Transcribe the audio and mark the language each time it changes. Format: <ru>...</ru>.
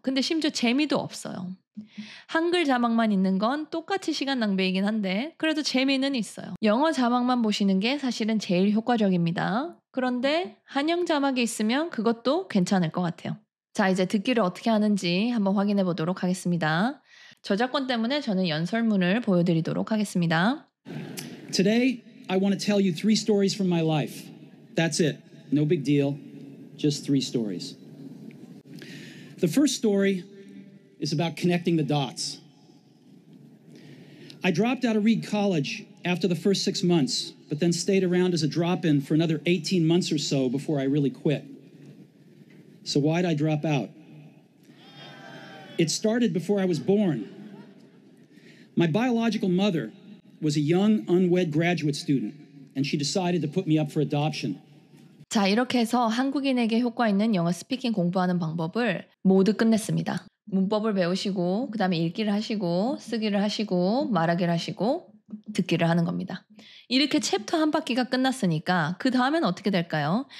<ko>근데 심지어 재미도 없어요. 한글 자막만 있는 건 똑같이 시간 낭비이긴 한데 그래도 재미는 있어요. 영어 자막만 보시는 게 사실은 제일 효과적입니다. 그런데 한영 자막이 있으면 그것도 괜찮을 것 같아요. 자, 이제 듣기를 어떻게 하는지 한번 확인해 보도록 하겠습니다. 저작권 때문에 저는 연설문을 보여드리도록 하겠습니다.</ko> <en>Today, I want to tell you 3 stories from my life. That's it. No big deal. Just 3 stories. The first story is about connecting the dots. I dropped out of Reed College after the first 6 months, but then stayed around as a drop-in for another 18 months or so before I really quit. So why'd I drop out? It started before I was born. My biological mother was a young, unwed graduate student, and she decided to put me up for adoption.</en> <ko>자, 이렇게 해서 한국인에게 효과 있는 영어 스피킹 공부하는 방법을 모두 끝냈습니다. 문법을 배우시고, 그 다음에 읽기를 하시고, 쓰기를 하시고, 말하기를 하시고, 듣기를 하는 겁니다. 이렇게 챕터 한 바퀴가 끝났으니까 그 다음엔 어떻게 될까요?</ko>